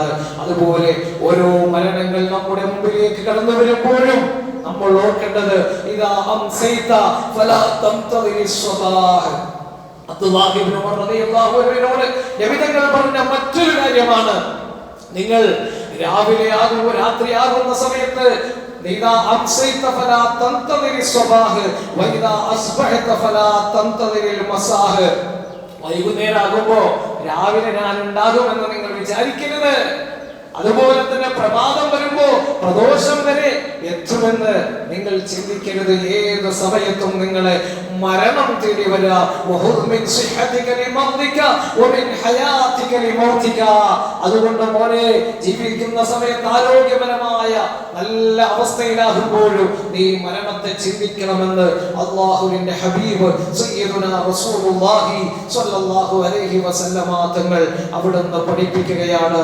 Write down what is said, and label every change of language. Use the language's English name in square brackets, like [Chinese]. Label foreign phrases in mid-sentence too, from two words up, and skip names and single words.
[Malayalam] അതുപോലെ ഓരോ മരണങ്ങൾ നമ്മുടെ മുമ്പിലേക്ക് കടന്നു വരുമ്പോഴും നമ്മൾ ഓർക്കേണ്ടത്, [Arabic] إذا أمسيت فلا تنتظر الصباح. [Malayalam] അബ്ദുല്ലാഹി ഇബ്നു ഉമർ [Arabic] رضي الله عنه [Malayalam] നബി തങ്ങൾ പറഞ്ഞ മറ്റൊരു കാര്യമാണ്, നിങ്ങൾ രാവിലെ ആകുമ്പോൾ രാത്രിയാകുന്ന സമയത്ത് [Arabic] إذا أمسيت فلا تنتظر الصباح وإذا أصبحت فلا تنتظر المساء. [Malayalam] വൈകുന്നേരമാകുമ്പോ രാവിലെ ഞാൻ ഉണ്ടാകുമെന്ന് നിങ്ങൾ വിചാരിക്കരുത്. അതുപോലെ തന്നെ പ്രഭാതം വരുമ്പോ പ്രദോഷം വരെ എത്തുമെന്ന് നിങ്ങൾ ചിന്തിക്കരുത്. ഏത് സമയത്തും നിങ്ങളെ മരണം തേടി വരിക. അതുകൊണ്ട് മോനെ, ജീവിക്കുന്ന സമയത്ത് ആരോഗ്യപരമായ നല്ല അവസ്ഥയിലാകുമ്പോഴും നീ മരണത്തെ ചിന്തിക്കണമെന്ന് അല്ലാഹുവിന്റെ ഹബീബ് [Arabic] سيدنا رسول الله صلى الله عليه وسلم [Malayalam] തങ്ങൾ അവിടുന്ന് പഠിപ്പിക്കുകയാണ്.